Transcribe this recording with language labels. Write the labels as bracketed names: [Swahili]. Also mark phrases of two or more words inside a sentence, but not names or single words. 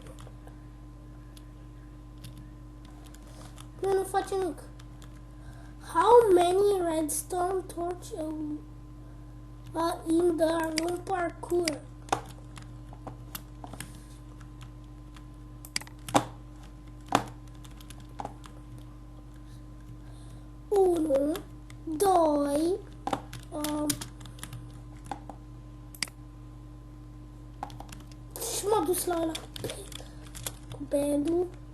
[Romanian] Nu face nimic. [English] How many redstone torches are in the room parkour? [Romanian] Unu, doi, și m-a dus la ăla cu bedul.